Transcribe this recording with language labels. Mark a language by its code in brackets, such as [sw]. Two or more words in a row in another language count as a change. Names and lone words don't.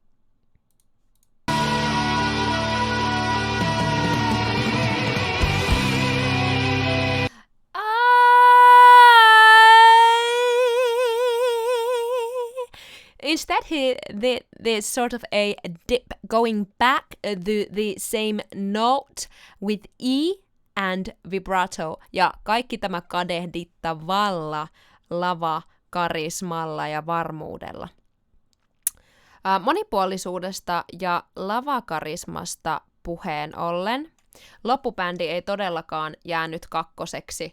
[en] Instead, he did this sort of a dip going back the same note with E and vibrato, [fi] ja kaikki tämä kadehdittavalla lavakarismalla ja varmuudella. Monipuolisuudesta ja lavakarismasta puheen ollen, loppubändi ei todellakaan jäänyt kakkoseksi.